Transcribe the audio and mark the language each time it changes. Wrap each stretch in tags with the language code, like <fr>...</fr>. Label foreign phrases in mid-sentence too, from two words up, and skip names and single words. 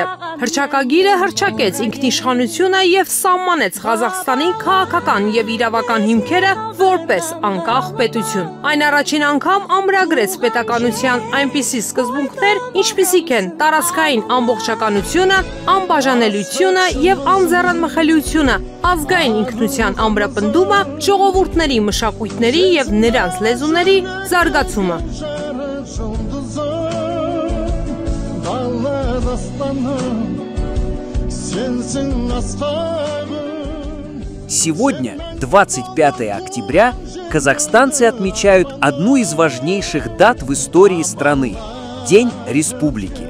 <hy>Հռչակագիրը հռչակեց ինքնիշխանությունը և սահմանեց Ղազախստանի քաղաքական և իրավական հիմքերը որպես անկախ պետություն։ Այն առաջին անգամ ամրագրեց պետականության այնպիսի սկզբունքներ, ինչպիսիք են տարածքային ամբողջականությունը, անբաժանելիությունը և անձեռնմխելիությունը, ազգային ինքնության ամրապնդումը, ժողովուրդների մշակույթների և նրանց լեզուների զարգացումը։</hy> <ru>Сегодня, 25 октября, казахстанцы отмечают одну из важнейших дат в истории страны – День Республики.</ru>